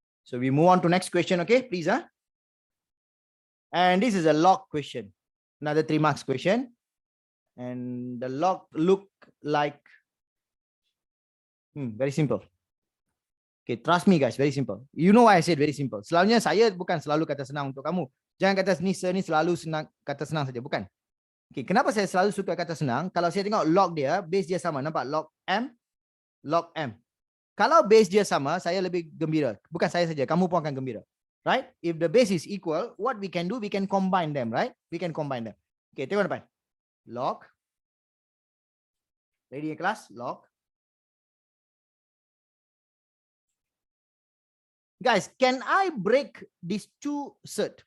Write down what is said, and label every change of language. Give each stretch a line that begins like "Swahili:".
English: So we move on to next question. Okay, please. And this is a log question. Another 3 marks question. And the log look like very simple. Okay, trust me guys, very simple. You know why I said very simple.
Malay: Selalunya saya bukan selalu kata senang untuk kamu. Jangan kata ni selalu senang, kata senang saja, bukan. Okay, kenapa saya selalu suka kata senang? Kalau saya tengok log dia, base dia sama. Nampak log M? Log M. Kalau base dia sama, saya lebih gembira. Bukan saya saja, kamu pun akan gembira.
English: Right? If the base is equal, what we can do, we can combine them, right? We can combine them. Okay,
Malay: tengok depan.
English: Log. Ready in class? Log. Guys, can I break these two cert?